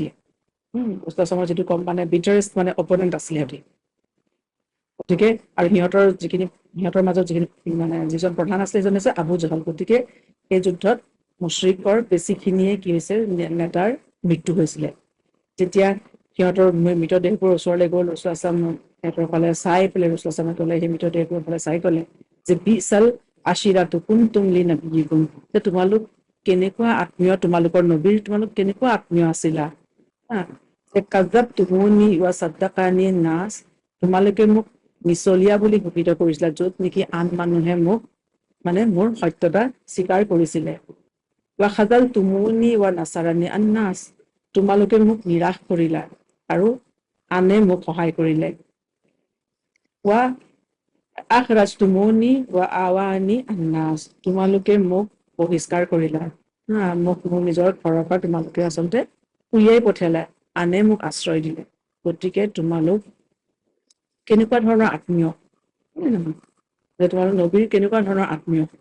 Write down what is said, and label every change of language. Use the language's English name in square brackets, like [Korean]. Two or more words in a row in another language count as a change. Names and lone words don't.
[Assamese] ৰাছূলুল্লাহ [Arabic] صلى الله عليه وسلم [Assamese] যিটো কম মানে বিটাৰেষ্ট মানে অপনেণ্ট আছিলে সিহঁতি। গতিকে আৰু সিহঁতৰ মাজত যিখিনি মানে যিজন প্ৰধান আছিলে, সেইজন হৈছে আবু জাহল। গতিকে এই যুদ্ধত মুশ্ৰিকৰ বেছিখিনিয়ে কি হৈছে, নেতাৰ মৃত্যু হৈছিলে। যেতিয়া সিহঁতৰ মৃতদেহবোৰ ওচৰলৈ গ'ল, ৰাছূলুল্লাহ [Arabic] صلى الله عليه وسلم [Assamese] সিহঁতৰ ফালে চাই পেলাই ৰাছূলুল্লাহ [Arabic] صلى الله عليه وسلم [Assamese] ক'লে, সেই মৃতদেহবোৰৰ ফালে চাই ক'লে যে [Arabic] بئس العشيرة كنتم لنبيكم, [Assamese] যে তোমালোক কেনেকুৱা আত্মীয়, তোমালোকৰ নবীৰ তোমালোক কেনেকুৱা আত্মীয় আছিলা। [Arabic] كذبتموني و صدقني الناس, [Assamese] তোমালোকে মোক মিছলীয়া বুলি ঘোষিত কৰিছিলা, য'ত নেকি আন মানুহে মোক মানে মোৰ সত্যতা স্বীকাৰ কৰিছিলে। [Arabic] و خذلتموني و نصرني الناس, [Assamese] তোমালোকে মোক নিৰাশ কৰিলা আৰু আনে মোক সহায় কৰিলে। [Arabic] و أخرجتموني و آواني الناس, [Assamese] তোমালোকে মোক বহিষ্কাৰ কৰিলা, মোক মোৰ নিজৰ ঘৰৰ পৰা তোমালোকে আচলতে উলিয়াই পঠিয়ালা, আনে মোক আশ্ৰয় দিলে। গতিকে তোমালোক কেনেকুৱা ধৰণৰ আত্মীয়, যে তোমালোক নবীৰ কেনেকুৱা ধৰণৰ আত্মীয়।